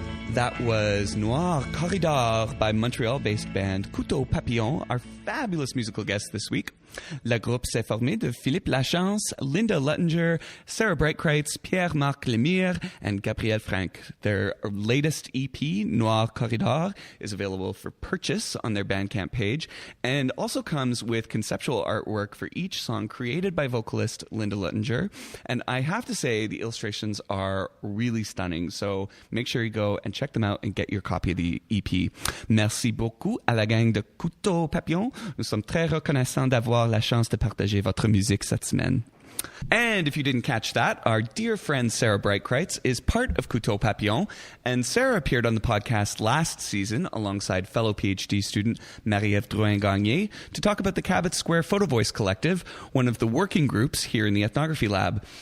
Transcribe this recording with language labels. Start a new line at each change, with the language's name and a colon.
English: That was Noir Corridor by Montreal-based band Couteau Papillon, our fabulous musical guest this week.
French: Le groupe s'est formé de Philippe Lachance, Linda Luttinger, Sarah Breitkreitz, Pierre-Marc Lemire, and Gabriel Frank.
English: Their latest EP, Noir Corridor, is available for purchase on their Bandcamp page and also comes with conceptual artwork for each song created by vocalist Linda Luttinger. And I have to say, the illustrations are really stunning, so make sure you go and check them out and get your copy of the EP.
French: Merci beaucoup à la gang de Couteau Papillon. Nous sommes très reconnaissants d'avoir la chance de partager votre musique cette semaine.
English: And if you didn't catch that, our dear friend Sarah Breitkreitz is part of Couteau Papillon, and Sarah appeared on the podcast last season alongside fellow PhD student Marie-Ève Drouin Gagné to talk about the Cabot Square Photovoice Collective, one of the working groups here in the Ethnography Lab.